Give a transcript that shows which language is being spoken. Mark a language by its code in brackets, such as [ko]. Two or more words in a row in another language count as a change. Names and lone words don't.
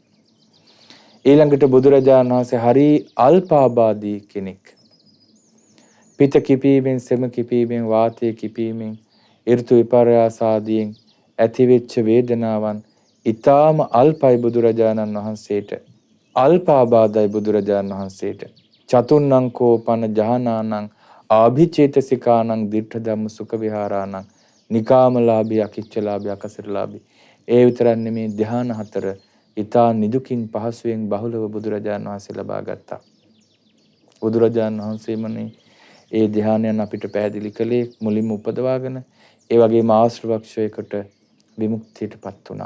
[si] ඊළඟට බුදුරජාණන් වහන්සේ හරි අල්පාබාදී කෙනෙක්. පිත කිපීමෙන්, සෙම කිපීමෙන්, වාතය කිපීමෙන්, ඍතු විපර්යාස ආදීන් ඇතිවෙච්ච වේදනාවන් ඊටාම අල්පයි බුදුරජාණන් වහන්සේට. අල්පාබාධයි බුදුරජාණන් වහන්සේට. [pi] චතුන්නං කෝපන ජහනානං ආභිචේතසිකානං දිට්ඨ ධම්ම සුඛ විහාරානං නිකාමලාභී අකිච්චලාභී අකසරලාභී. [si] ඒ විතරක් නෙමේ ධ්‍යාන 4 ඊතා නිදුකින් පහසුවෙන් බහුලව බුදුරජාණන් වහන්සේ ලබා ගත්තා. බුදුරජාණන් වහන්සේමනේ ඒ ධ්‍යානයන් අපිට පැහැදිලි කළේ මුලින්ම උපදවාගෙන ඒ වගේම ආශ්‍රවක්ෂයකට විමුක්තියටපත් වුණා.